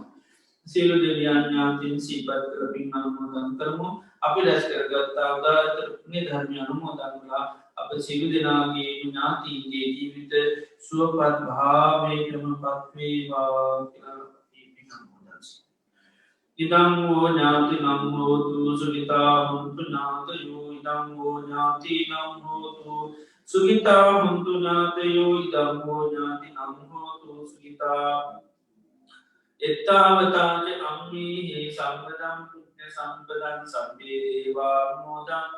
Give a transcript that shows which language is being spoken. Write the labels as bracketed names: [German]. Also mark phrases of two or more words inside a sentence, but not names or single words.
[Sinhala] සියලු දෙවියන් ඥාතීන් සිහිපත් කර පින් අනුමෝදන් කරමු. අපි රැස් කරගත්තා උදාාරතර පුණ්‍ය ධර්ම අනුමෝදන් කරලා අප සියලු දෙනාගේ ඥාතීන්ගේ ජීවිත සුවපත් භාවයටම පත් වේවා කියලා [Pali] ඉදංවෝ ඥාති නම්හෝතු සුගිතා හුන්තු ඥාතයෝ ඉදංවෝ ඥාති නම්හෝතු සුගිතා හුන්තු ඥාතයෝ ඉදංවෝ ඥාති නම්හෝතු සුගිතා එත්තාවතාච අම්මීහි සම්පදම් පුුණ්‍ය සම්පදන් සබ්බේ දේවා මෝදන්තු